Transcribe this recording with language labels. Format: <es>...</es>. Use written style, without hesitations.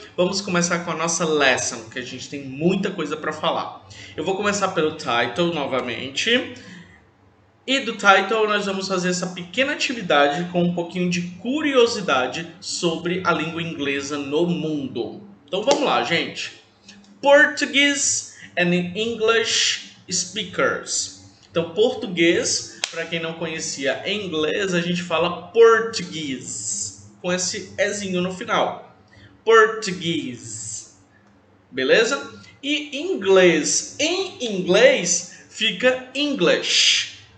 <pt>Vamos começar com a nossa lesson, que a gente tem muita coisa para falar. Eu vou começar pelo title novamente. E do title nós vamos fazer essa pequena atividade com um pouquinho de curiosidade sobre a língua inglesa no mundo. Então vamos lá, gente.</pt> <en>Portuguese and English speakers.</en> <pt>Então, português, para quem não conhecia em inglês, a gente fala português, com esse ezinho no final. Português. Beleza? E inglês. Em inglês fica English.</pt>